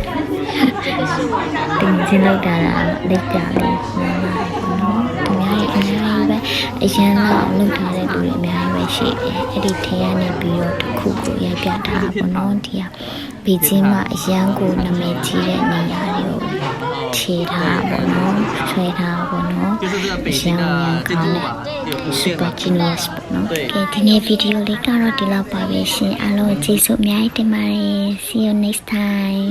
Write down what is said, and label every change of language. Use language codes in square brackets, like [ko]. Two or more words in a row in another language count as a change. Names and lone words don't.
[my] ချင်းလောက်တာလက်ပြလေးနော်သူများရဲ့အများကြီးပဲအရင်တော့လှုပ်ထားတဲ့လူတွေအများကြီးပဲရှိတယ်အဲ့ဒီထဲကနေပြီးတော့တစ်ခုကိုရိုက်ပြထားပေါ့နော်ဒီကဘေးချင်းမှာအရန်ကိုနာမည်ကြီးတဲ့နေရာတွေကိုခြေထားပေါ့နော်ဆွဲထားပေါ့နော်အရန်ကောင်းတဲ့ [en] super genius [my] ပေါ့နော်ကဲဒီနေ့ဗီဒီယိုလေးကတော့ဒီလောက်ပါပဲရှင်အားလုံးကျေးဇူးအများကြီးတင်ပါတယ် [en] see you next time